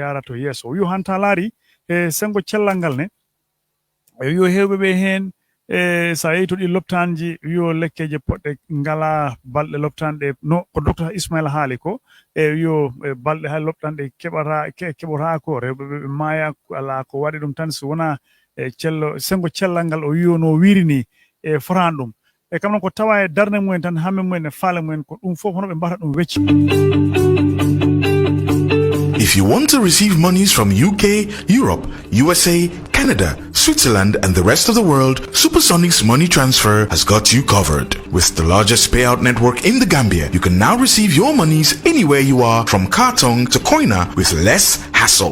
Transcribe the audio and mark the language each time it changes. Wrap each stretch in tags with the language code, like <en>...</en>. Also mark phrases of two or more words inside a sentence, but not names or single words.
<ff>yara to yeeso yo hanta laari e sengo cellal ngal ne yo hewɓe ɓe hen sa yehi to ɗi loptanji yo lekkeje poɗɗe ngala balɗe loptanɗe no ko docteur Ismaila haali ko yo balɗe hay loptanɗe keɓata ko rewɓe ɓe maaya ala ko waɗi ɗum tan so wona cello sengo cellal ngal o wiyo no wirini e fotan ɗum e kam noon ko tawa e darde mumen tan hamme mumen e faale mumen ko ɗum fof hono ɓe mbata ɗum wecci.</ff> <en>If you want to receive monies from UK, Europe, USA, Canada, Switzerland, and the rest of the world, Supersonics Money Transfer has got you covered. With the largest payout network in the Gambia, you can now receive your monies anywhere you are, from Kartong to Koina, with less hassle.</en>